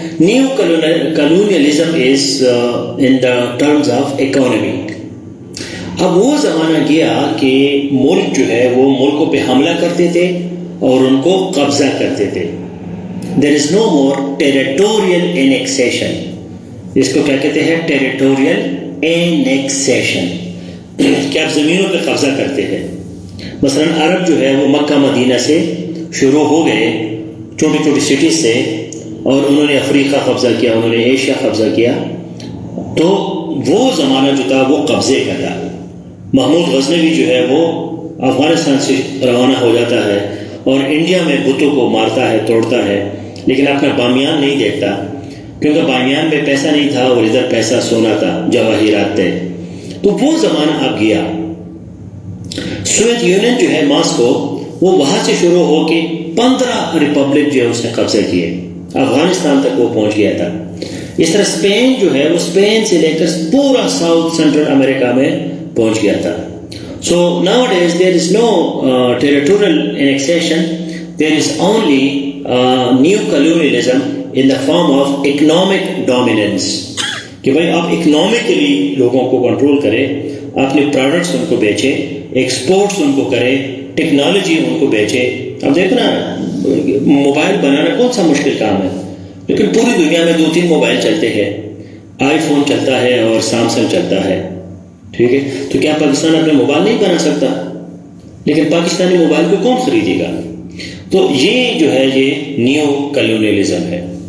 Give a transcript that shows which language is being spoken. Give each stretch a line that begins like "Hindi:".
English: Neo-colonialism is in the terms of economy.
Urdu: اب وہ زمانہ گیا کہ ملک جو ہے وہ ملکوں پہ حملہ کرتے تھے اور ان کو قبضہ کرتے تھے.
English: There is no more territorial annexation.
Urdu: اس کو کیا کہتے ہیں؟ ٹیریٹوریل اینیکسیشن، کہ آپ زمینوں پہ قبضہ کرتے ہیں. مثلا عرب جو ہے وہ مکہ مدینہ سے شروع ہو گئے، چھوٹی چھوٹی سٹیز سے، اور انہوں نے افریقہ قبضہ کیا، انہوں نے ایشیا قبضہ کیا. تو وہ زمانہ جو تھا وہ قبضے کا تھا. محمود غزنوی جو ہے وہ افغانستان سے روانہ ہو جاتا ہے اور انڈیا میں بتوں کو مارتا ہے، توڑتا ہے، لیکن اپنا بامیان نہیں دیکھتا، کیونکہ بامیان میں پیسہ نہیں تھا اور ادھر پیسہ سونا تھا، جواہرات تھے. تو وہ زمانہ اب گیا. سوویت یونین جو ہے ماسکو، وہ وہاں سے شروع ہو کے 15 ریپبلک جو ہے اس نے قبضہ کیے، افغانستان تک وہ پہنچ گیا تھا. اس طرح اسپین جو ہے وہ اسپین سے لے کر پورا ساؤتھ سینٹرل امریکہ میں پہنچ گیا تھا.
English: So nowadays there is no territorial annexation, there is only new colonialism in the form of economic dominance.
Urdu: کہ بھائی آپ اکنامکلی لوگوں کو کنٹرول کریں، اپنے پروڈکٹس ان کو بیچیں، ایکسپورٹس ان کو کریں، ٹیکنالوجی ان کو بیچیں. اب دیکھو نا، موبائل بنانا کون سا مشکل کام ہے، لیکن پوری دنیا میں 2-3 موبائل چلتے ہیں. آئی فون چلتا ہے اور سیمسنگ چلتا ہے. ٹھیک ہے، تو کیا پاکستان اپنے موبائل نہیں بنا سکتا؟ لیکن پاکستانی موبائل کو کون خریدے گا؟ تو یہ جو ہے یہ نیو کلونیلزم ہے.